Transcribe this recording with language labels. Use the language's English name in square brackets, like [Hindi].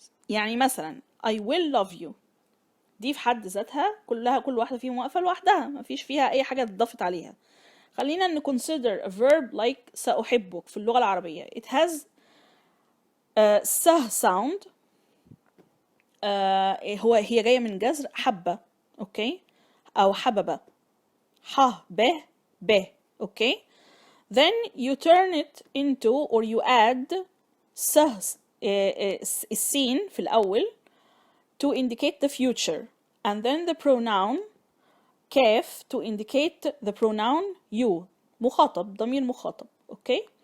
[Arabic] يعني مثلا [English] I will love you [Arabic] دي في حد ذاتها كل واحدة فيهم واقفة لوحدها مفيش فيها أي حاجة اتضافت عليها. خلينا [English] consider a verb like [Arabic] سأحبك في اللغة العربية. [English] It has سه sound. [Arabic] هي جاية من جذر حبة اوكي أو حببة ح ب اوكي. [English] Then you turn it into or you add سه [Arabic] السين في الأول [English] to indicate the future and then the pronoun كاف to indicate the pronoun you [Arabic] مخاطب ضمير مخاطب اوكي.